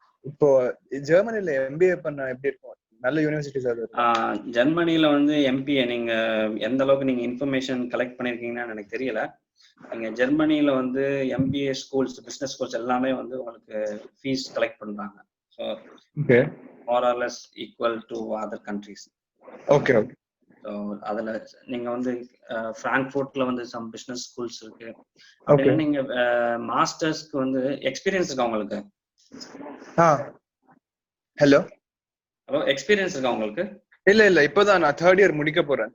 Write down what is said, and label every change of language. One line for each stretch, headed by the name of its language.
Tamil: இப்போ ஜெர்மனில எம்பிஏ பண்ண எப்படி இருக்கும்? நல்ல யூனிவர்சிட்டிஸ் அது? ஜெர்மனில வந்து எம்பிஏ நீங்க எந்த அளவுக்கு நீங்க இன்ஃபர்மேஷன் கலெக்ட் பண்ணிருக்கீங்கன்னு எனக்கு தெரியல. நீங்க ஜெர்மனில வந்து எம்பிஏ ஸ்கூல்ஸ், பிசினஸ் ஸ்கூல்ஸ் எல்லாமே வந்து உங்களுக்கு ஃபீஸ் கலெக்ட் பண்றாங்க.
English: So more or less equal to other countries. Okay.
Tamil: So அதில் நீங்கள் வந்து ஃப்ராங்க்ஃபர்ட்ல வந்து சம் பிஸ்னஸ் ஸ்கூல்ஸ் இருக்கு. அப்படின்னா நீங்கள் மாஸ்டர்ஸ்க்கு வந்து எக்ஸ்பீரியன்ஸ் இருக்கா உங்களுக்கு?
English: hello
Tamil: எக்ஸ்பீரியன்ஸ் இருக்கா உங்களுக்கு? இல்ல இப்போதான் நான் தேர்ட் இயர் முடிக்க போறேன்.